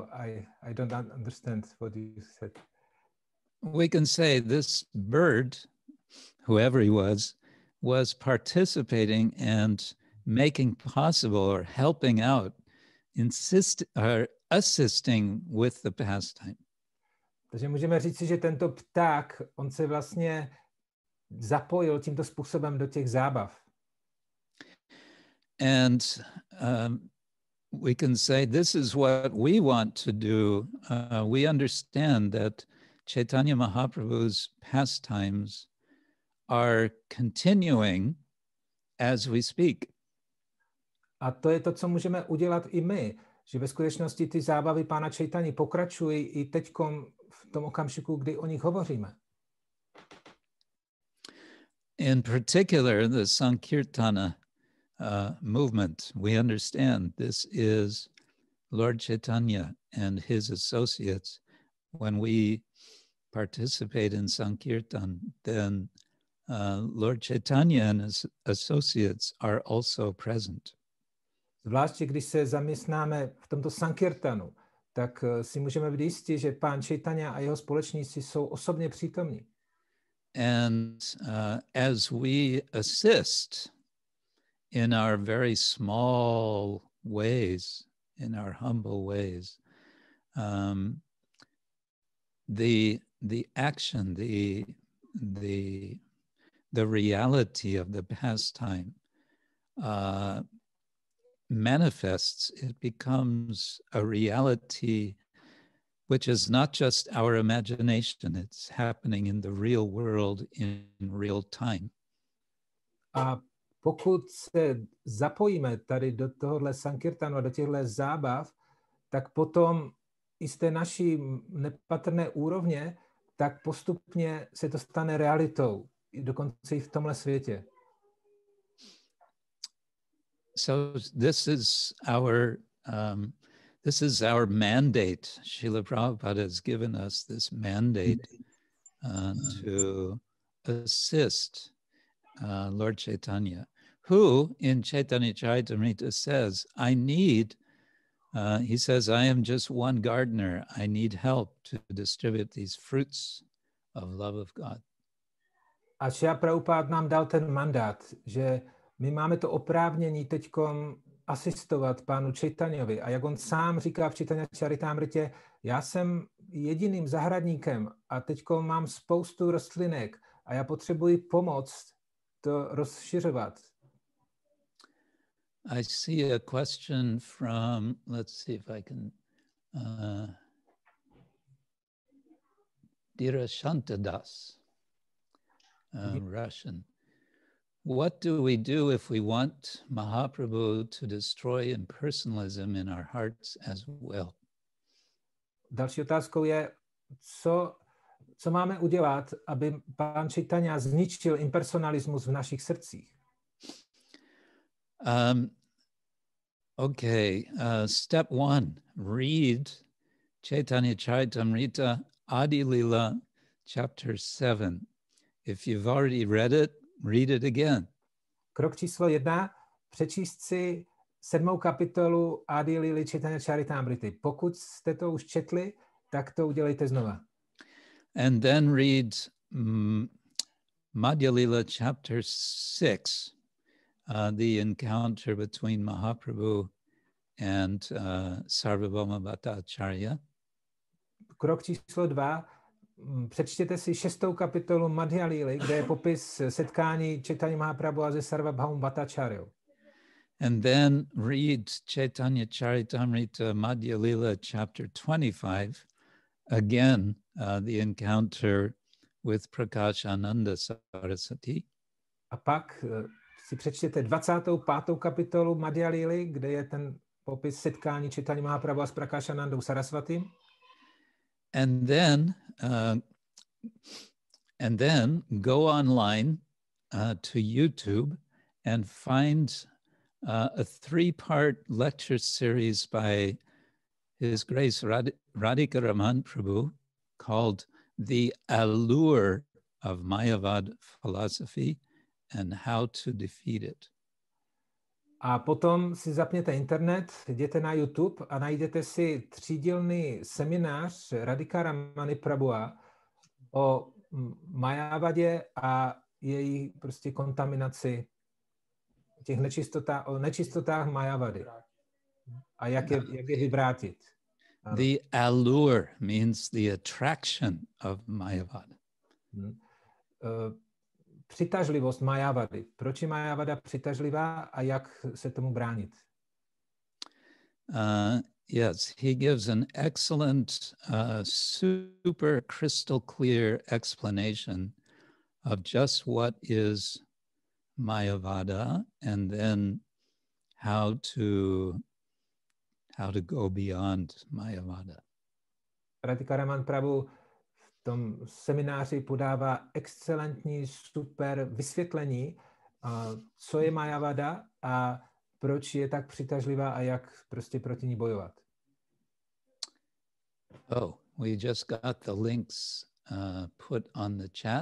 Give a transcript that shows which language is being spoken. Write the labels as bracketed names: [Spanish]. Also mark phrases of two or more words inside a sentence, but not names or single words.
[English] I don't understand what you said. We can say this bird, whoever he was participating and making possible or helping out, assisting with the pastime. [Czech] Takže můžeme říct si, že tento pták, on se vlastně zapojil tímto způsobem do těch zábav. [English] And we can say this is what we want to do. We understand that Chaitanya Mahaprabhu's pastimes are continuing as we speak. [Czech] A to je to, co můžeme udělat i my, že ve skutečnosti ty zábavy pána Chaitanya pokračují i teďkom v tom okamžiku, kdy o nich hovoříme. [English] In particular, the Sankirtana movement, we understand this is Lord Chaitanya and his associates. When we participate in Sankirtan, then Lord Chaitanya and his associates are also present. [Czech] Zvláště když se zaměstnáme v tomto Sankirtanu, tak si můžeme být jistí, že pán Chaitanya a jeho společníci jsou osobně přítomní. [English] And as we assist in our very small ways, in our humble ways, the action, the reality of the pastime manifests. It becomes a reality which is not just our imagination, it's happening in the real world in real time. [Czech] A pokud se zapojíme tady do tohohle Sankirtanu a do těchto zábav, tak potom i z té naší nepatrné úrovně, tak postupně se to stane realitou, dokonce i v tomhle světě. [English] So this is our mandate. Srila Prabhupada has given us this mandate to assist Lord Chaitanya, who in Chaitanya Charitamrita says, he says, I am just one gardener. I need help to distribute these fruits of love of God. [Czech] A Srila Prabhupada nám dal ten mandát, že my máme to oprávnění teďkom asistovat pánu Chaitanyovi. A jak on sám říká v Chaitanya Charitamritě, já jsem jediným zahradníkem a teďkom mám spoustu rostlinek a já potřebuji pomoc to rozšiřovat. [English] I see a question from, let's see if I can, Dirashantadas, Russian. What do we do if we want Mahaprabhu to destroy impersonalism in our hearts as well? [Czech] Další otázkou je, co máme udělat, aby pán Chaitanya zničil impersonalismus v našich srdcích? [English] Step 1, read Chaitanya Charitamrita Adi Lila chapter 7. If you've already read it, read it again. [Czech] Krok číslo 1. Přečíst si 7. kapitolu Adi Lily Chaitanya Charitamrity. Pokud jste to už četli, tak to udělejte znova. [English] And then read Madhya Lila chapter 6, the encounter between Mahaprabhu and Sarvabhauma Bhattacharya. [Czech] Krok číslo 2. Přečtěte si 6. kapitolu Madhya Lily, kde je popis setkání Chaitanya Mahaprabhu a se Sarvabhauma Bhattacharyou. [English] And then read Chaitanya Charitamrita Madhya Lila chapter 25, again, the encounter with Prakashananda Saraswati. [Czech] A pak si přečtěte 25. kapitolu Madhya Lily, kde je ten popis setkání Chaitanya Mahaprabhu s Prakashanandou Saraswatim. [English] And then go online to YouTube and find a 3-part lecture series by His Grace Radhika Raman Prabhu called The Allure of Mayavad Philosophy and How to Defeat It. [Czech] A potom si zapněte internet, jděte na YouTube a najdete si 3dílný seminář Radhika Ramany Prabhua o Mayavadě a její prostě kontaminaci, těch nečistotách Mayavady a jak je vyvrátit. The allure means the attraction of Mayavad. Přitažlivost Mayavady. Proč je Mayavada přitažlivá a jak se tomu bránit? [English] Yes, he gives an excellent, super crystal clear explanation of just what is Mayavada and then how to go beyond Mayavada. [Czech] Radhika Raman Prabhu v tom semináři podává excelentní, super vysvětlení, co je Mayavada a proč je tak přitažlivá a jak prostě proti ní bojovat. [English] Oh, we just got the links put on the chat.